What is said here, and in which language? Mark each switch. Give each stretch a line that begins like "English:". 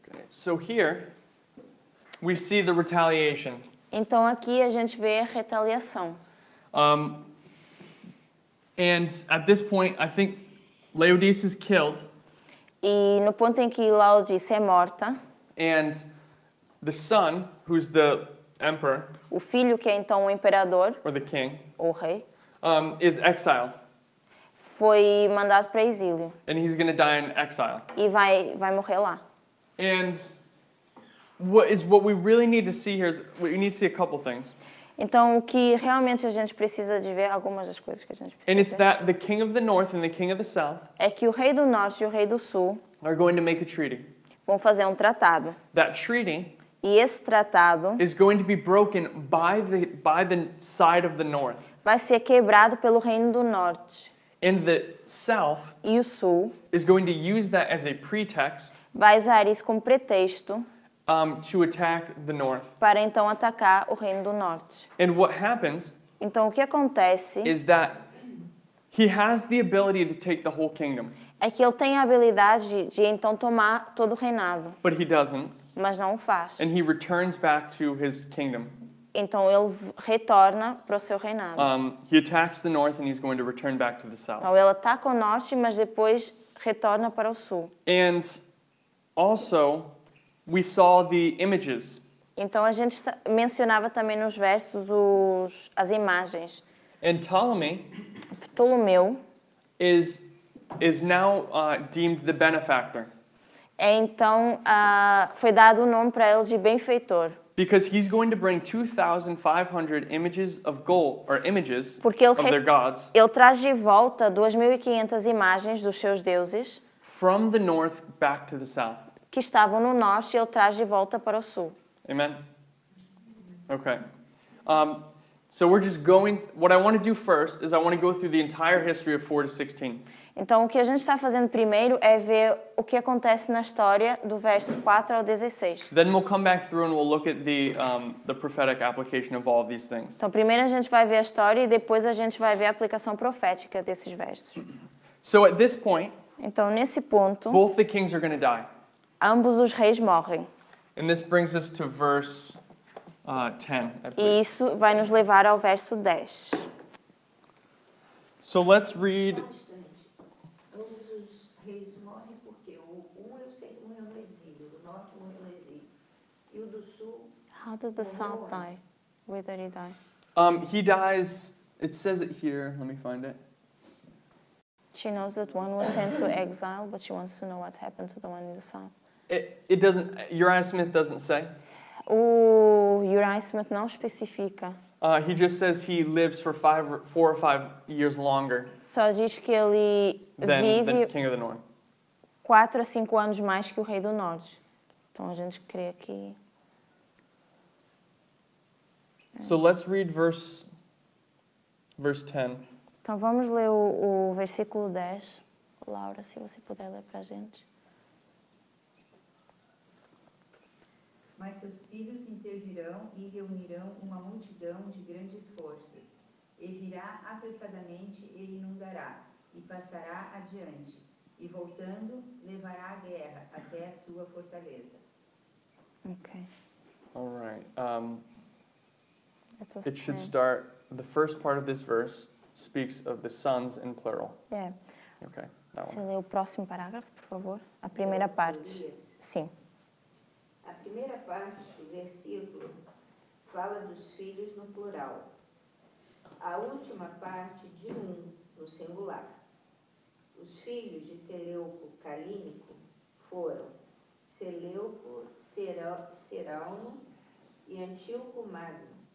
English: So here, we see the retaliation.
Portuguese: Então aqui a gente vê a retaliação.
English: And at this point, I think Laodice is killed.
Portuguese: E no ponto em que Laodice é morta,
English: and the son, who's the emperor,
Portuguese: o filho que é então o imperador,
English: or the king,
Portuguese: ou rei,
English: is exiled.
Portuguese: Foi mandado para exílio.
English: And he's going to die in exile.
Portuguese: E vai morrer lá.
English: And what we really need to see here is we need to see a couple things.
Portuguese: Então o que realmente a gente precisa de ver, algumas das coisas que a gente precisa
English: And it's
Portuguese: ver,
English: that the king of the north and the king of the south
Portuguese: é que o rei do norte e o rei do sul
English: are going to make a treaty.
Portuguese: vão fazer um tratado.
English: That treaty
Portuguese: E esse tratado
English: is going to be broken by the side of the north.
Portuguese: vai ser quebrado pelo reino do norte.
English: And the south
Portuguese: E o sul
English: is going to use that as a pretext
Portuguese: vai usar isso como pretexto
English: to attack the north.
Portuguese: para então atacar o reino do norte.
English: And what happens
Portuguese: Então o que acontece
English: is that he has the ability to take the whole kingdom,
Portuguese: é que ele tem a habilidade de então tomar todo o reinado,
English: but he doesn't,
Portuguese: mas não o faz.
English: and he returns back to his kingdom.
Portuguese: Então ele retorna para o seu reinado.
English: He attacks the north and he's going to return back to the south.
Portuguese: Então ele ataca o norte, mas depois retorna para o sul.
English: And also, we saw the images.
Portuguese: Então a gente mencionava também nos versos as imagens.
English: And Ptolemy
Portuguese: Ptolomeu
English: is now deemed the benefactor.
Portuguese: Então foi dado o nome para ele de benfeitor.
English: Because he's going to bring 2,500 images of gold, or images
Portuguese: Porque ele
English: of their gods,
Portuguese: ele traz de volta 2.500 imagens dos seus deuses
English: from the north back to the south.
Portuguese: que estavam no norte e ele traz de volta para o sul.
English: Amen? Okay. So we're just going, what I want to do first is I want to go through the entire history of 4 to 16.
Portuguese: Então, o que a gente está fazendo primeiro é ver o que acontece na história do verso 4 ao 16.
English: Then we'll come back through and we'll look at the prophetic application of all of these things.
Portuguese: Então, primeiro a gente vai ver a história e depois a gente vai ver a aplicação profética desses versos.
English: So at this point,
Portuguese: Então, nesse ponto,
English: both the kings are going to die.
Portuguese: ambos os reis morrem.
English: And this brings us to verse 10, I
Portuguese: E
English: believe.
Portuguese: isso vai nos levar ao verso 10.
English: So let's read.
Portuguese: Só um instante. Ambos os reis morrem porque eu sei que morreu no exílio, do norte morreu no exílio. E o do sul,
English: How did the south die? Where did he die? He dies, it says it here, let me find it. She knows that one was sent to exile, but she wants to know what happened to the one in the south. It doesn't, Uriah Smith doesn't say.
Portuguese: O Uriah Smith não especifica.
English: He just says he lives for 4 or 5 years longer
Portuguese: Só diz que ele
English: than
Portuguese: vive
English: King of the North.
Portuguese: 4 a 5 anos mais que o rei do norte. Então a gente crê que...
English: So let's read verse 10.
Portuguese: Então vamos ler o versículo 10. Laura, se você puder ler para a gente. Mas seus filhos intervirão e reunirão uma multidão de grandes forças. E virá apressadamente e inundará, e passará adiante. E voltando, levará a guerra até a sua fortaleza. Ok.
English: All right. That was It should 10. start, the first part of this verse speaks of the sons in plural.
Portuguese: É.
English: Okay, that
Portuguese: Você
English: one.
Portuguese: lê o próximo parágrafo, por favor? A primeira parte. Elias. Sim. A primeira parte do versículo fala dos filhos no plural. A última parte de no singular. Os filhos de Seleuco Calínico foram Seleuco Serauno e Antíoco Magno.